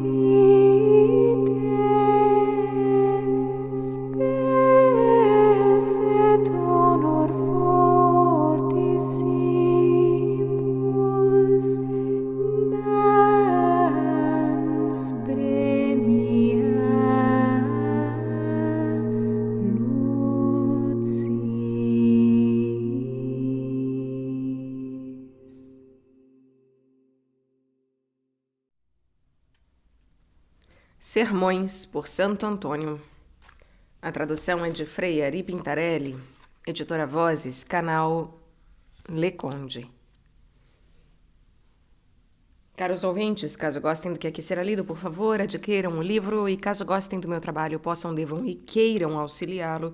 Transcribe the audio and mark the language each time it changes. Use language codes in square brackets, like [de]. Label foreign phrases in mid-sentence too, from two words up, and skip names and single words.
[la] vitae, spes et honor fortissimus, dans premia lucis. [pt] Sermões por Santo Antônio. A tradução é de Frei Ari Pintarelli, editora Vozes, canal Leconde. Caros ouvintes, caso gostem do que aqui será lido, por favor, adquiram o livro e caso gostem do meu trabalho, possam, devam e queiram auxiliá-lo.